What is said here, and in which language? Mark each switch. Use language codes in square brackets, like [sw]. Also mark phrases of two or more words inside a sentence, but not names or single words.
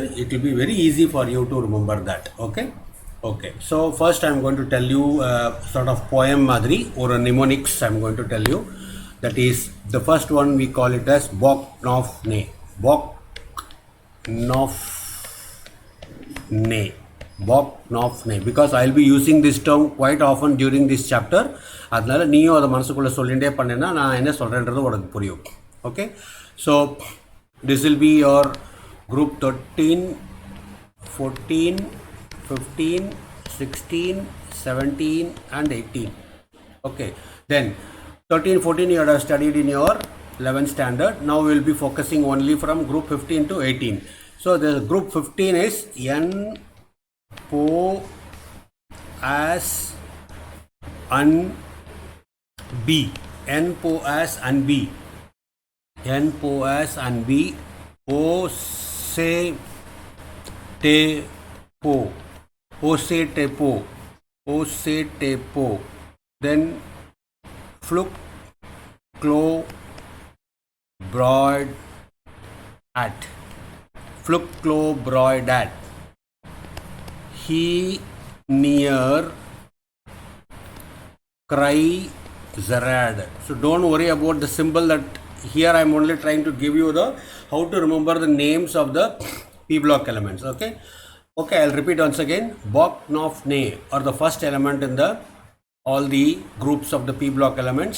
[en] It will be very easy for you to remember that. Okay, so first I am going to tell you sort of poem madri or mnemonics I am going to tell you. That is, the first one we call it as Bok Nof Ne. Bok Nof Ne. Bok Nof Ne. Because I will be using this term quite often during this chapter. [ta] அதனால நீயும் அதை மனசுக்குள்ளே சொல்லிகிட்டே பண்ணேன்னா நான் என்ன சொல்கிறேன்றது உனக்கு புரியும். [en] Okay, so this will be your group 13, 14, 15, 16, 17 and 18. Okay, then 13, 14 you have studied in your 11th standard. Now we will be focusing only from group 15 to 18. So the group 15 is N, Po, As, An, B. N, Po, As, An, B. N, Po, As, An, B. O, Se, Te, Po. O, Se, Te, Po. O, Se, Te, Po. Then Fluk, Clo, Broid, At. Fluk, Clo, Broid, At. He, Near, Cry, Zarad. So don't worry about the symbol. That here I am only trying to give you the how to remember the names of the p block elements. Okay, I'll repeat once again. Bok Nof Ne are the first element in the all the groups of the p block elements.